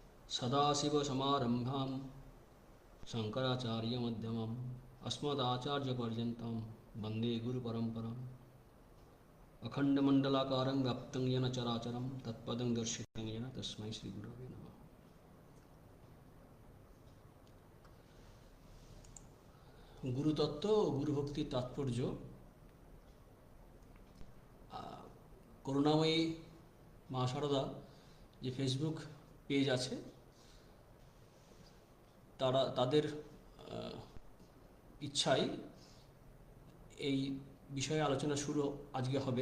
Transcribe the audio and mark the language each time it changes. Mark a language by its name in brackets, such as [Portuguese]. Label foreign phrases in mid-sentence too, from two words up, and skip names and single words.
[Sanskrit] सदाशिवसमारम्भां शङ्कराचार्यमध्यमाम् अस्मदाचार्यपर्यन्तं वन्दे गुरुपरम्पराम्। अखण्डमण्डलाकारं व्याप्तं येन चराचरं तत्पदं दर्शितं येन तस्मै श्रीगुरवे नमः। [Bangla] গুরুতত্ত্ব ও গুরুভক্তির তাৎপর্য। করুণাময়ী মা সারদা যে [English] Facebook page [Bangla] আছে তাদের ইচ্ছায় এই বিষয়ে আলোচনা শুরু আজকে হবে।